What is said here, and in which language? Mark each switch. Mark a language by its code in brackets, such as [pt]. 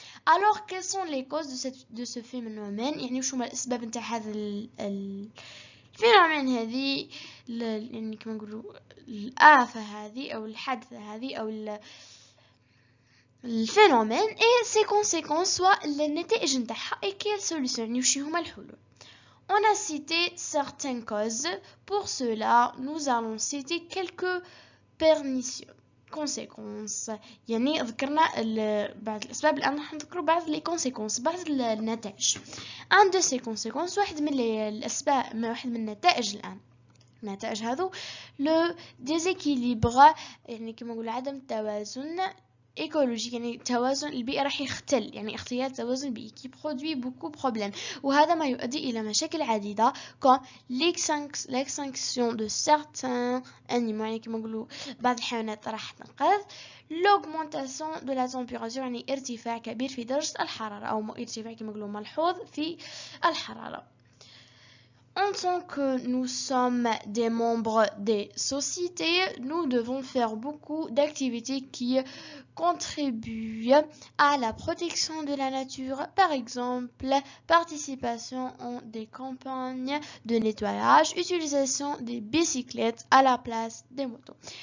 [fr] alors quelles sont les causes de ce phénomène [ar] يعني وش هما الأسباب نتاع هذا الفينومين هذه يعني كما نقولوا الآفة هذه أو الحادثة هذه أو الفينومين [fr] et ses conséquences soit [ar] النتائج نتاعها [fr] et quelles solutions [ar] يعني وش هما الحلول. [fr] On a cité certaines causes, pour cela nous allons citer quelques pernicieuses conséquences. [ar] يعني ذكرنا بعض الأسباب الآن راح نذكر بعض [fr] les conséquences [ar] بعض النتائج. [fr] un de ces conséquences [ar] واحد من الأسباب واحد من النتائج الآن النتائج هذو لو [fr] déséquilibre [ar] يعني كما نقول عدم التوازن [fr] écologique [ar] يعني توازن البيئة راح يختل يعني اختلال توازن البيئي [fr] qui produit beaucoup de problèmes [ar] وهذا ما يؤدي إلى مشاكل عديدة [fr] comme l'extinction de certains animaux [ar] يعني كما نقولوا بعض الحيوانات راح تنقرض [fr] l'augmentation de la température [ar] يعني ارتفاع كبير في درجة الحرارة أو ارتفاع كما نقولوا ملحوظ في الحرارة. [fr] En tant que nous sommes des membres des sociétés, nous devons faire beaucoup d'activités qui contribuent à la protection de la nature. Par exemple, participation en des campagnes de nettoyage, utilisation des bicyclettes à la place des motos.